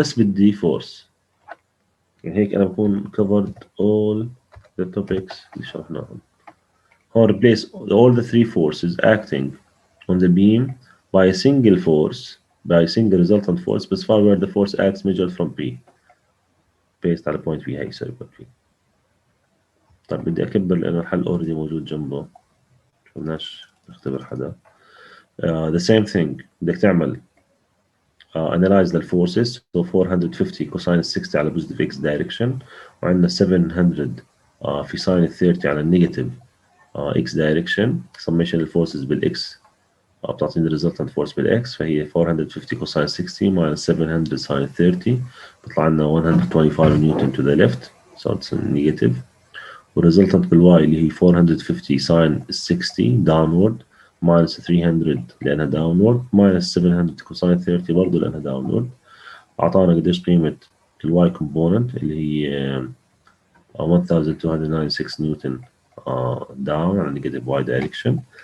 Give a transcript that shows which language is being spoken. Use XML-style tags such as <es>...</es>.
<ar>بس بدي فورس، يعني هيك أنا بكون</ar> <en>covered all the topics</en> <ar>اللي شرحناهم.</ar> <en>هون replace all the three forces acting on the beam by a single force, by a single resultant force. Specify where the force acts measured from P based على point P. هي circle P.</en> <ar>طيب بدي أكبر لأن الحل اوريدي موجود جنبه، بدناش نختبر حدا.</ar> <en>The same thing</en> <ar>بدك تعمل</ar> <en>analyze the forces. So 450 cosine 60 على positive x direction، وعندنا 700 في sine 30 على negative x direction. summation</en> <ar>الفورسز بالاكس بتعطيني</ar> <en>resultant force بالاكس، فهي 450 cosine 60 minus 700 sine 30</en> <ar>بيطلع لنا</ar> <en>125 newton to the left. So it's negative. والريزلتنت بالواي</en> <ar>اللي هي</ar> <en>450 sine 60 downward minus 300 لانها downward minus 700 cosine 30</en> <ar>برضه لانها</ar> <en>Downward.</en> <ar>اعطانا قديش قيمه</ar> <en>الواي كومبوننت</en> <ar>اللي هي</ar> <en>1296 newton down على negative y direction.</en>